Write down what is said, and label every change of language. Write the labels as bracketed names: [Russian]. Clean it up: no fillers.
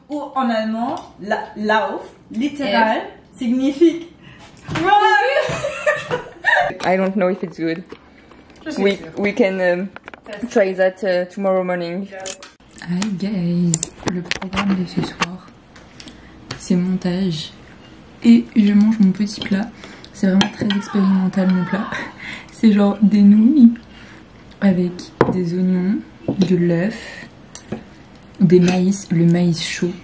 [French] Ou en allemand, Lauf, littéral, signifie run. [English] I don't know if it's good. We can try that tomorrow morning. Hi guys, [French] le programme de ce soir, c'est montage et je mange mon petit plat. C'est vraiment très expérimental mon plat. C'est genre des nouilles avec des oignons, de l'œuf, des maïs, le maïs chaud.